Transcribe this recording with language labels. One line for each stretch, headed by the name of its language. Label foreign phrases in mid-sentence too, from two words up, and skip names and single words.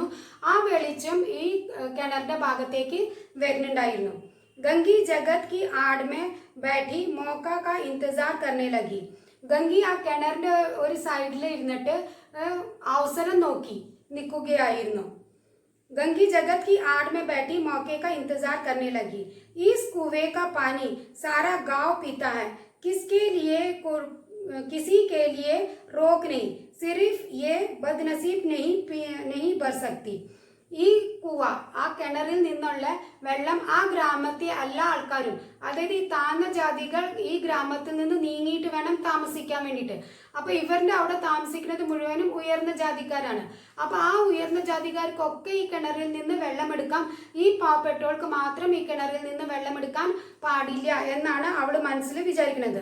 Malayalam: ആ വെളിച്ചം ഈ കിണറിന്റെ ഭാഗത്തേക്ക് വരുന്നുണ്ടായിരുന്നു.
Hindi: गंगी जगत की आड़ में बैठी मौके का इंतज़ार करने लगी.
Malayalam: ഗംഗി ആ കിണറിന്റെ ഒരു സൈഡിൽ ഇരുന്നിട്ട് അവസരം നോക്കി നിൽക്കുകയായിരുന്നു.
Hindi: गंगी जगत की आड़ में बैठी मौके का इंतजार करने लगी. इस कुएं का पानी सारा गांव पीता है, किसी के लिए रोक नहीं, सिर्फ ये बदनसीब नहीं भर सकती.
Malayalam: ഈ കുവ, ആ കിണറിൽ നിന്നുള്ള വെള്ളം ആ ഗ്രാമത്തെ എല്ലാ ആൾക്കാരും, അതായത് ഈ താഴ്ന്ന ജാതികൾ ഈ ഗ്രാമത്തിൽ നിന്ന് നീങ്ങിയിട്ട് വേണം താമസിക്കാൻ വേണ്ടിയിട്ട്. അപ്പൊ ഇവരുടെ അവിടെ താമസിക്കുന്നത് മുഴുവനും ഉയർന്ന ജാതിക്കാരാണ്. അപ്പൊ ആ ഉയർന്ന ജാതിക്കാർക്കൊക്കെ ഈ കിണറിൽ നിന്ന് വെള്ളമെടുക്കാം, ഈ പാവപ്പെട്ടവർക്ക് മാത്രം ഈ കിണറിൽ നിന്ന് വെള്ളമെടുക്കാൻ പാടില്ല എന്നാണ് അവള് മനസ്സിൽ വിചാരിക്കുന്നത്.